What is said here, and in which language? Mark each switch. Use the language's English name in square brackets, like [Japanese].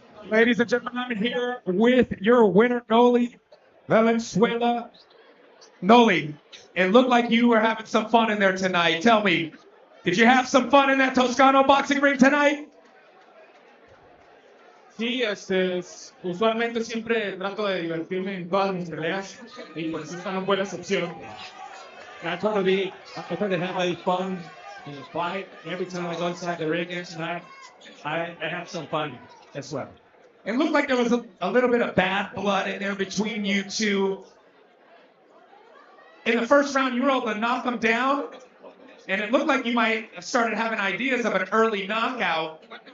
[English] Ladies and gentlemen, I'm here with your winner, Noli Valenzuela. Noli, it looked like you were having some fun in there tonight. Tell me, did you have some fun in that Toscano boxing ring tonight? [Spanish] Sí, usualmente siempre trato de divertirme en todas mis peleas y pues esta no fue la excepción. [English] I try to have a fun in the fight. Every time I go inside the ring here tonight, I have some fun as well. It looked like there was a little bit of bad blood in there between you two. In the first round, you were able to knock him down, and it looked like you might have started having ideas of an early knockout.